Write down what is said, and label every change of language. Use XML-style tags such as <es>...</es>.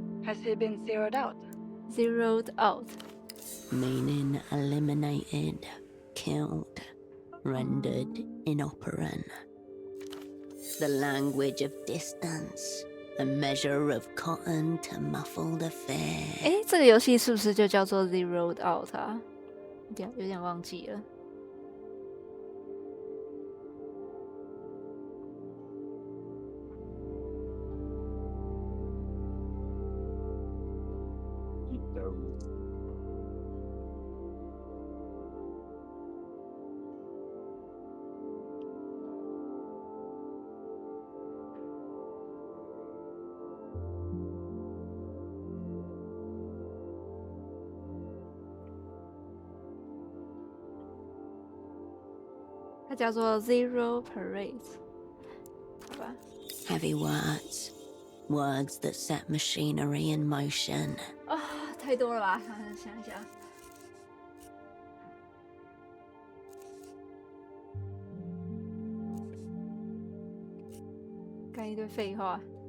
<en>Has he been zeroed out? Zeroed out， Meaning eliminated, killed, rendered inoperant. The language of distance, a measure of cotton to muffle the fear.</en> <zh>哎，这个游戏是不是就叫做 Zeroed Out 啊？有点忘记了。它叫做 Zero Parade， 好吧？</zh> <en>Heavy words, words that set machinery in motion.</en> <zh>啊、太多了吧？想一想。干一堆废话。</zh>